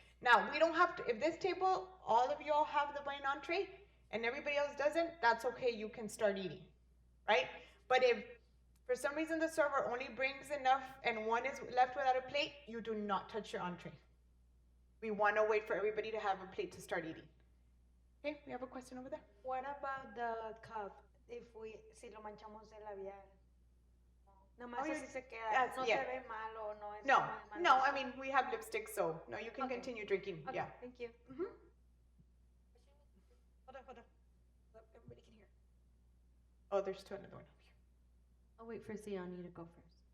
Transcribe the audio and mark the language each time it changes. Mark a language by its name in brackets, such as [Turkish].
[English] Now, we don't have to, if this table, all of y'all have the main entree and everybody else doesn't, that's okay, you can start eating, right? But if for some reason the server only brings enough and one is left without a plate, you do not touch your entree. We want to wait for everybody to have a plate to start eating. Okay, we have a question over there. What about the cup? [Spanish] Si lo manchamos el labial. Nomás así se queda. No se ve malo, no es. [English] No, I mean, we have lipstick, so no, you can continue drinking. Okay, yeah. Thank you. Hold on. Everybody can hear. Oh, there's another one over here. I'll wait for Siani to go first.